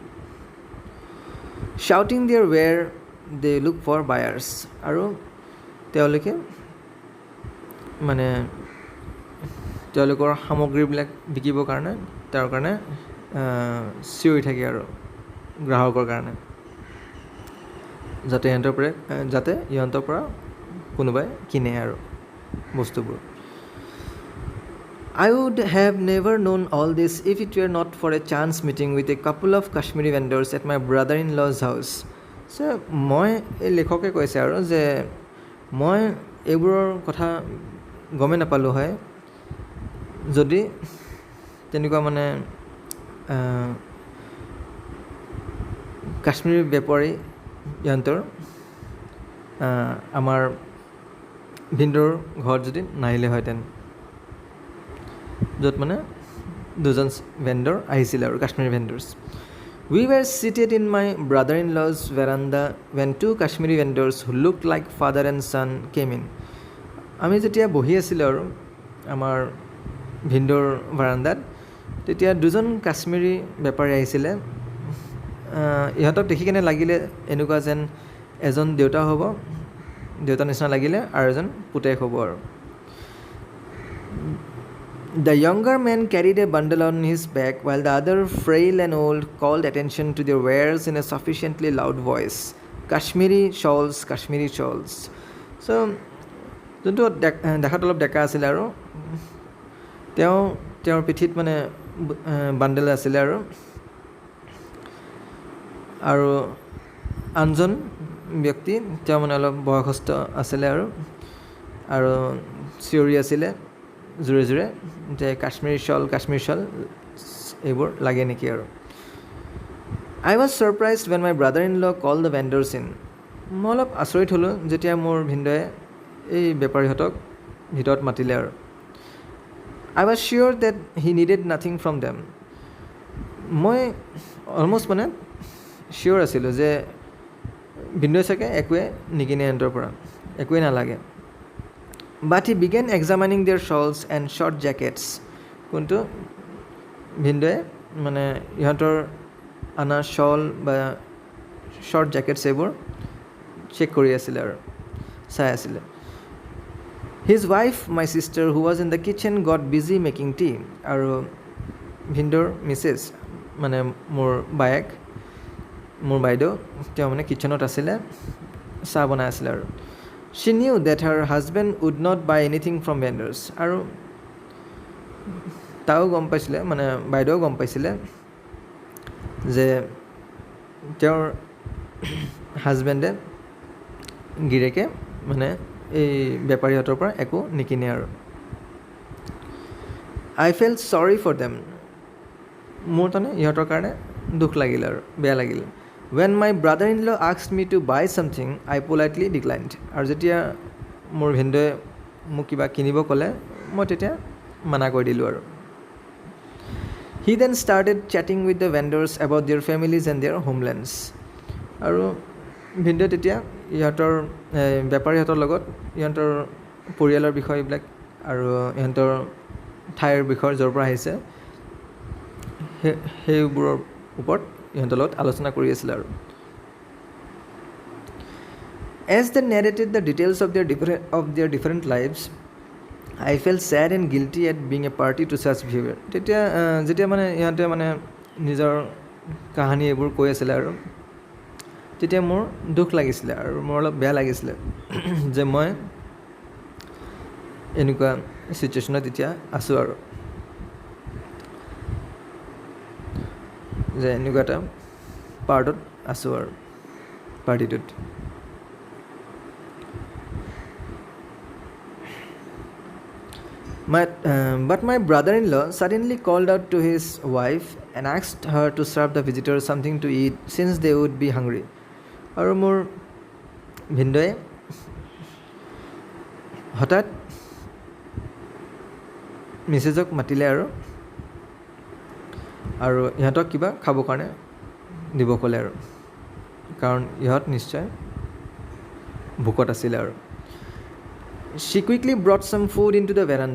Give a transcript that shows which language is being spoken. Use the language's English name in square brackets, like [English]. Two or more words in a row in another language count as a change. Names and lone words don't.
[English] shouting there where they look for buyers, [Assamese] আৰু তেওঁলোকে মানে তেওঁলোকৰ সামগ্ৰীবিলাক বিকিবৰ কাৰণে তাৰ কাৰণে চিঞৰি থাকে আৰু গ্ৰাহকৰ কাৰণে, যাতে ইহঁতৰ পৰা কোনোবাই কিনে আৰু বস্তুবোৰ। [English] I would have never known all this if it were not for a chance meeting with a couple of Kashmiri vendors at my brother-in-law's house. [Assamese] So মই এই লেখকে কৈছে আৰু যে মই এইবোৰৰ কথা গমেই নাপালোঁ হয় যদি তেনেকুৱা মানে কাশ্মীৰী বেপাৰী ইহঁতৰ আমাৰ ভিনদেউৰ ঘৰত যদি নাহিলে হয় তেন, য'ত মানে দুজন ভেণ্ডৰ আহিছিলে আৰু কাশ্মীৰী ভেণ্ডৰ্ছ। [English] We were seated in my brother-in-law's veranda when two Kashmiri vendors who looked like father and son came in. [Assamese] আমি যেতিয়া বহি আছিলোঁ আৰু আমাৰ ভিনদেউৰ বাৰান্দাত, তেতিয়া দুজন কাশ্মীৰী বেপাৰী আহিছিলে ইহঁতক দেখি কেনে লাগিলে এনেকুৱা যেন এজন দেউতা হ'ব দেউতা নিচিনা লাগিলে আৰু এজন পুতেক হ'ব আৰু [English] The younger man carried a bundle on his back while the other, frail and old, called attention to their wares in a sufficiently loud voice. Kashmiri shawls. So, [Assamese] যোনটো দেখাত অলপ ডেকা আছিলে আৰু তেওঁৰ পিঠিত মানে বাণ্ডেল আছিলে আৰু আনজন ব্যক্তি তেওঁ মানে অলপ বয়সস্থ আছিলে আৰু চিঞৰি আছিলে জোৰে জোৰে যে কাশ্মীৰী শ্বল এইবোৰ লাগে নেকি আৰু [English] I was surprised when my brother-in-law called the vendors in. [Assamese] মই অলপ আচৰিত হ'লোঁ যেতিয়া মোৰ ভিনদেউৱে এই বেপাৰীহঁতক ভিতৰত মাতিলে আৰু [English] I was sure that he needed nothing from them. [Assamese] মই অলমষ্ট মানে চিয়'ৰ আছিলোঁ যে ভিনদেউৱে চাগে একোৱে নিকিনে সিহঁতৰ পৰা একোৱে নালাগে [English] But he began examining their shawls and short jackets. [Assamese] কিন্তু ভিনদেউৱে মানে ইহঁতৰ আনা শ্বল বা শ্বৰ্ট জেকেটছ এইবোৰ চেক কৰি আছিলে আৰু চাই আছিলে [English] His wife, my sister, who was in the kitchen, got busy making tea. [Assamese] আৰু ভিনদেউৰ মিছেছ মানে মোৰ বাইদেউ তেওঁ মানে কিটচেনত আছিলে চাহ বনাই আছিলে আৰু [English] She knew that her husband would not buy anything from vendors. [Assamese] আৰু তাইও গম পাইছিলে মানে বাইদেউও গম পাইছিলে যে তেওঁৰ হাজবেণ্ডে গিৰেকে মানে এই বেপাৰীহঁতৰ পৰা একো নিকিনে আৰু [English] I felt sorry for them. [Assamese] মোৰ তাৰমানে ইহঁতৰ কাৰণে দুখ লাগিল আৰু বেয়া লাগিল [English] When my brother-in-law asked me to buy something, I politely declined. [Assamese] আৰু যেতিয়া মোৰ ভিনদেউৱে মোক কিবা কিনিব ক'লে মই তেতিয়া মানা কৰি দিলোঁ আৰু [English] He then started chatting with the vendors about their families and their homelands. [Assamese] আৰু ভিনদেউৱে তেতিয়া ইহঁতৰ বেপাৰীহঁতৰ লগত ইহঁতৰ পৰিয়ালৰ বিষয়বিলাক আৰু ইহঁতৰ ঠাইৰ বিষয় য'ৰ পৰা আহিছে সেইবোৰৰ ওপৰত ইহঁতৰ লগত আলোচনা কৰি আছিলে আৰু [English] As they narrated the details of their different lives, I felt sad and guilty at being a party to such behavior. [Assamese] যেতিয়া মানে ইহঁতে মানে নিজৰ কাহানী এইবোৰ কৈ আছিলে আৰু তেতিয়া মোৰ দুখ লাগিছিলে আৰু মোৰ অলপ বেয়া লাগিছিলে যে মই এনেকুৱা চিটুৱেশ্যনত এতিয়া আছোঁ আৰু যে এনেকুৱা এটা পাৰ্টত আছোঁ আৰু পাৰ্টিটোত [English] But my brother-in-law suddenly called out to his wife and asked her to serve the visitors something to eat since they would be hungry. [Assamese] আৰু মোৰ ভিনদেউৱে হঠাৎ মিছেছক মাতিলে আৰু ইহঁতক কিবা খাবৰ কাৰণে দিব ক'লে আৰু কাৰণ ইহঁত নিশ্চয় ভোকত আছিলে আৰু [English] She quickly brought some food into the veranda.